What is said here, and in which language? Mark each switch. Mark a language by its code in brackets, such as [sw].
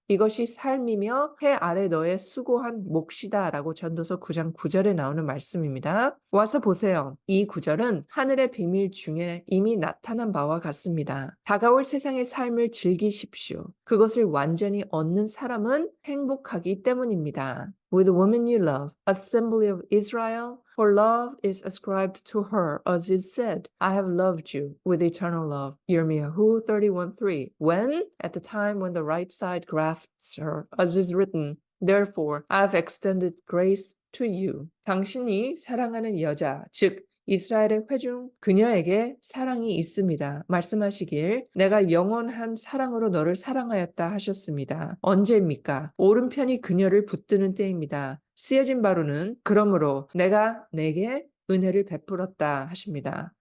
[ko] 이것이 삶이며 해 아래 너의 수고한 몫이다 라고 전도서 9장 9절에 나오는 말씀입니다. 와서 보세요. 이 구절은 하늘의 비밀 중에 이미 나타난 바와 같습니다. 다가올 세상의 삶을 즐기십시오. 그것을 완전히 얻는 사람은 행복하기 때문입니다. [en] With the woman you love, assembly of Israel, for love is ascribed to her, as it said, I have loved you with eternal love. Yirmiyahu 31:3. When, at the time when the right side grasps her, as is written, Therefore, I have extended grace to you. [ko] 당신이 사랑하는 여자, 즉 이스라엘의 회중 그녀에게 사랑이 있습니다. 말씀하시길 내가 영원한 사랑으로 너를 사랑하였다 하셨습니다. 언제입니까? 오른편이 그녀를 붙드는 때입니다. 쓰여진 바로는 그러므로 내가 내게 은혜를 베풀었다 하십니다.